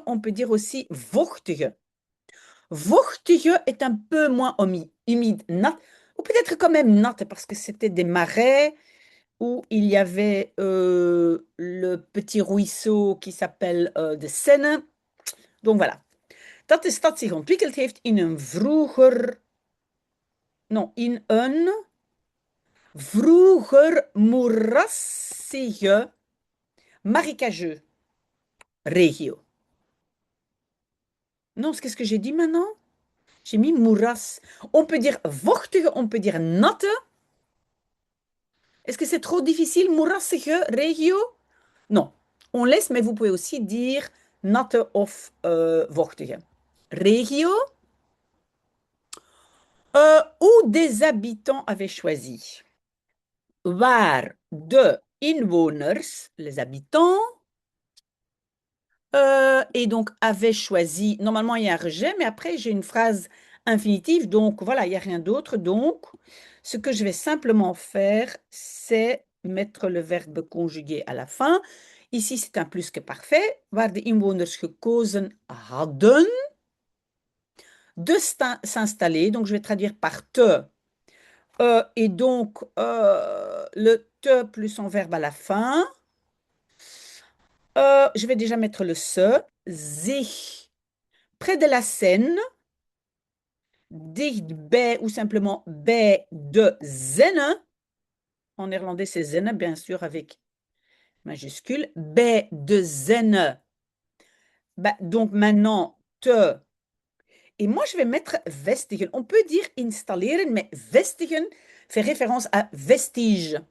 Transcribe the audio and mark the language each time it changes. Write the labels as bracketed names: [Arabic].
[French] On peut dire aussi vochtige. Vochtige est un peu moins humide. Nat, ou peut-être quand même nat, parce que c'était des marais où il y avait le petit ruisseau qui s'appelle de Senne. Donc voilà. [Dutch] Dat de stad zich ontwikkeld heeft in een vroeger... [French] Non, [Dutch] in een vroeger moerassige, marécageux regio. [French] Non, qu'est-ce que j'ai dit maintenant? J'ai mis moeras. On peut dire vochtige, on peut dire natte. Est-ce que c'est trop difficile, moerassige regio? Non, on laisse, mais vous pouvez aussi dire natte of vochtige. Regio, où des habitants avaient choisi. [Dutch] Waar de inwoners, [French] les habitants, et donc avaient choisi. Normalement, il y a un rejet, mais après, j'ai une phrase infinitive, donc voilà, il n'y a rien d'autre. Donc, ce que je vais simplement faire, c'est mettre le verbe conjugué à la fin. Ici, c'est un plus que parfait. [Dutch] Waar de inwoners gekozen hadden [French] de s'installer. Donc, je vais traduire par te. Et donc, le te plus son verbe à la fin. Je vais déjà mettre le se. Zich. Près de la Seine. [Dutch] Dichtbij [French] ou simplement [Dutch] bij de Zenne. [French] En néerlandais, c'est Zenne, bien sûr, avec majuscule. [Dutch] Bij de Zenne. [French] Bah, donc maintenant, [Dutch] te. [French] Et moi, je vais mettre vestigen. On peut dire installeren, mais vestigen fait référence à vestige.